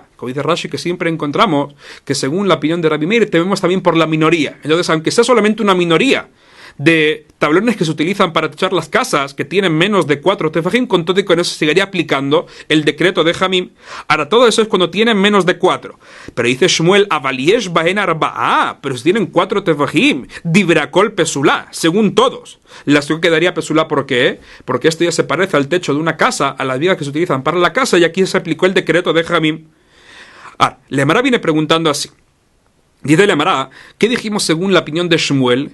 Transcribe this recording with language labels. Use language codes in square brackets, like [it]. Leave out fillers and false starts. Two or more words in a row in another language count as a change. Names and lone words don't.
[es] Como dice Rashi, que siempre encontramos que según la opinión de Rabbi Meir, tememos también por la minoría. Entonces, aunque sea solamente una minoría de tablones que se utilizan para techar las casas que tienen menos de 4 tefajim, con todo y con eso seguiría aplicando el decreto de Jamim. Ahora, todo eso es cuando tienen menos de 4. Pero dice Shmuel, [he] אבל יש בהן ארבע, [es] pero si tienen 4 tefajim, [he] דברי הכל פסולה, [es] según todos. La suká quedaría pesulá, ¿por qué? Porque esto ya se parece al techo de una casa, a las vigas que se utilizan para la casa, y aquí se aplicó el decreto de Jamim. Ahora, la Gemara viene preguntando así. Dice la Gemara, ¿qué dijimos según la opinión de Shmuel?